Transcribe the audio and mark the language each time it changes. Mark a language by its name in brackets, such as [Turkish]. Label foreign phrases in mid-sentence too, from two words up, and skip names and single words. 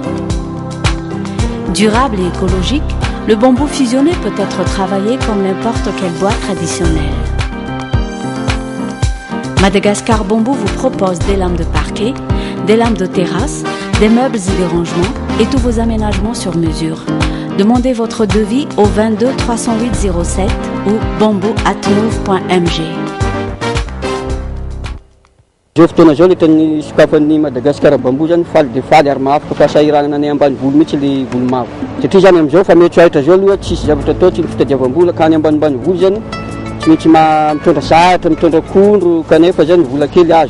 [French] Durable et écologique, le bambou fusionné peut être travaillé comme n'importe quel bois traditionnel. Madagascar Bambou vous propose des lames de parquet, des lames de terrasse, des meubles et des rangements et tous vos aménagements sur mesure. Demandez votre devis au 22 308 07 ou bamboo@move.mg. [Malagasy] Zao fotoana zao le sokafan'ny Madagascar Bambou zany faly de faly ary mahafaka fahasahiranana any ambanivolo mihitsy le volo mavo. Satria zany amizao fa mety ahitra zao aloha tsisy zavatra atao tsy ny fitadiavam-bola ka any ambanivolo zany tsy maintsy mitondra sahatra, mitondra akondro kanefa zany vola kely azo.